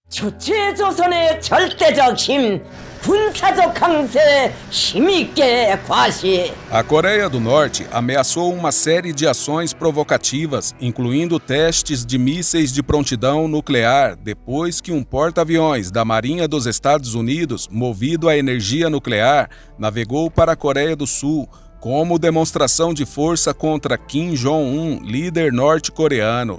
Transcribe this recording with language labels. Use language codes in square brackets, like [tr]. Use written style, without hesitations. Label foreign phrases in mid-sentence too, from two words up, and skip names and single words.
[ko] 주체조선의 절대적 힘, 군사적 강세 힘있게 과시. [pt] A Coreia do Norte ameaçou uma série de ações provocativas, incluindo testes de mísseis de prontidão nuclear, depois que um porta-aviões da Marinha dos Estados Unidos, movido a energia nuclear, navegou para a Coreia do Sul, como demonstração de força contra Kim Jong-un, líder norte-coreano.